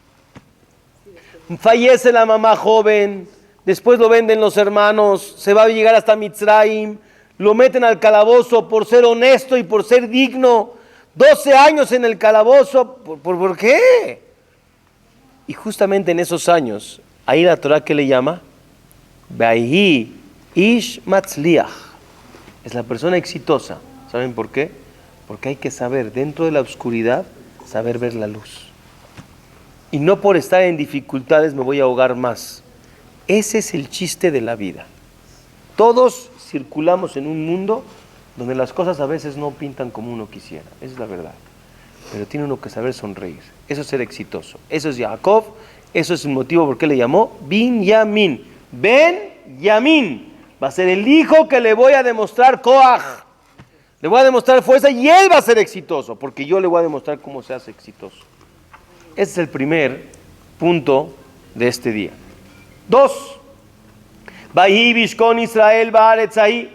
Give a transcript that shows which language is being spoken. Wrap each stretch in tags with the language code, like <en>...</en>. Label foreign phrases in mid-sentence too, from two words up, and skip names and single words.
<es>Fallece la mamá joven, después lo venden los hermanos, se va a llegar hasta Mitzrayim, lo meten al calabozo por ser honesto y por ser digno. 12 años en el calabozo, ¿por qué? Y justamente en esos años, ahí la Torah, ¿qué le llama?</es> <he>ויהי איש מצליח</he> <es>es la persona exitosa. ¿Saben por qué? Porque hay que saber, dentro de la oscuridad, saber ver la luz. Y no por estar en dificultades me voy a ahogar más. Ese es el chiste de la vida. Todos circulamos en un mundo donde las cosas a veces no pintan como uno quisiera. Esa es la verdad. Pero tiene uno que saber sonreír. Eso es ser exitoso. Eso es Jacob. Eso es el motivo por qué le llamó Binyamin. Ben-Yamin. Va a ser el hijo que le voy a demostrar Koach. Le voy a demostrar fuerza y él va a ser exitoso. Porque yo le voy a demostrar cómo se hace exitoso. Ese es el primer punto de este día. 2. Vayhivish con Israel Baaretzai.</es>